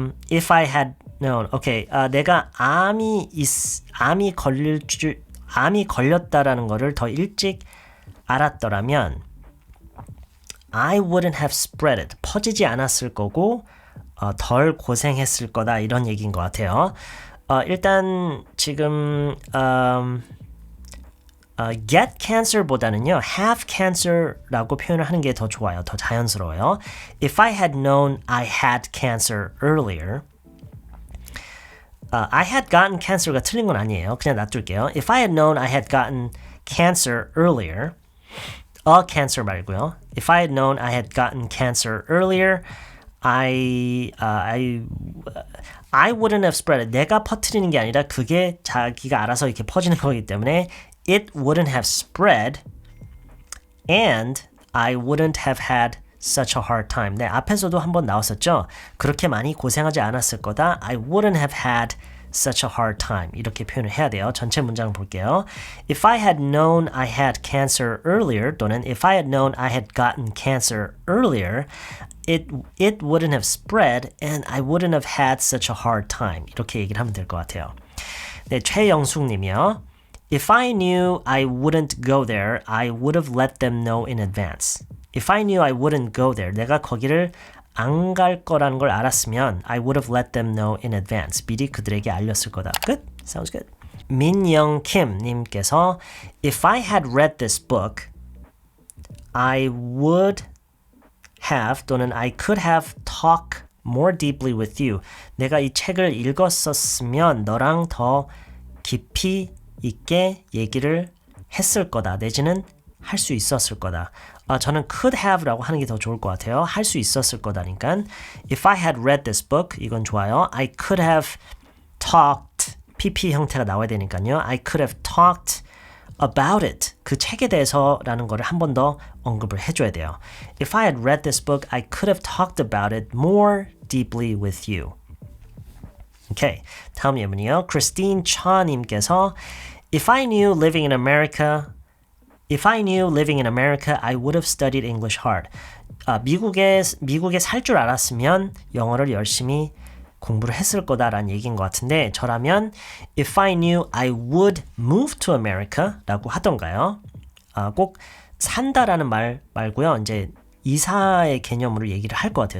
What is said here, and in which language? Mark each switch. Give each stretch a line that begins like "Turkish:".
English: If I had known, okay,
Korean: 내가 암이 걸렸다라는 거를 더 일찍 알았더라면
English: I wouldn't have spread it.
Korean: 퍼지지 않았을 거고 덜 고생했을 거다 이런 얘기인 것 같아요. 일단 지금
English: get cancer
Korean: 보다는요
English: have cancer
Korean: 라고 표현을 하는 게 더 좋아요. 더 자연스러워요.
English: If I had known I had cancer earlier, I had gotten cancer
Korean: 가 틀린 건 아니에요. 그냥 놔둘게요.
English: If I had known I had gotten cancer earlier, cancer
Korean: 말고요.
English: If I had known I had gotten cancer earlier, I wouldn't have spread it.
Korean: 내가 퍼뜨리는 게 아니라 그게 자기가 알아서 이렇게 퍼지는 거기 때문에
English: it wouldn't have spread and I wouldn't have had such a hard time.
Korean: 네, 앞에서도 한번 나왔었죠. 그렇게 많이 고생하지 않았을 거다.
English: I wouldn't have had such a hard time.
Korean: 이렇게 표현을 해야 돼요. 전체 문장 볼게요.
English: If I had known I had cancer earlier
Korean: 또는
English: if I had known I had gotten cancer earlier, it wouldn't have spread and I wouldn't have had such a hard time.
Korean: 이렇게 얘기를 하면 될 것 같아요. 네, 최영숙 님이요.
English: If I knew I wouldn't go there, I would have let them know in advance. If I knew I wouldn't go there,
Korean: 내가 거기를 안 갈 거라는 걸 알았으면
English: I would have let them know in advance.
Korean: 미리 그들에게 알렸을 거다.
English: Good? Sounds good. 민영킴 님께서 If I had read this book, I would have
Korean: 또는
English: I could have talked more deeply with you.
Korean: 내가 이 책을 읽었었으면 너랑 더 깊이 있게 얘기를 했을 거다. 내지는 할 수 있었을 거다. 저는 could have라고 하는 게 더 좋을 것 같아요. 할 수 있었을 거다니까.
English: If I had read this book,
Korean: 이건 좋아요.
English: I could have talked, PP
Korean: 형태가 나와야 되니까요.
English: I could have talked about it.
Korean: 그 책에 대해서라는 거를 한 번 더 언급을 해줘야 돼요.
English: If I had read this book, I could have talked about it more deeply with you.
Korean: 오케이. 다음 예문이요.
English: 크리스틴 차님께서 If I knew living in America, I would have studied English hard.
Korean: 미국에 살 줄 알았으면 영어를 열심히 공부를 했을 거다라는 얘기인 것 같은데 저라면
English: If I knew I would move to America
Korean: 라고 하던가요. 꼭 산다라는 말 말고요. 이제 이사의 개념으로 얘기를 할 것 같아요.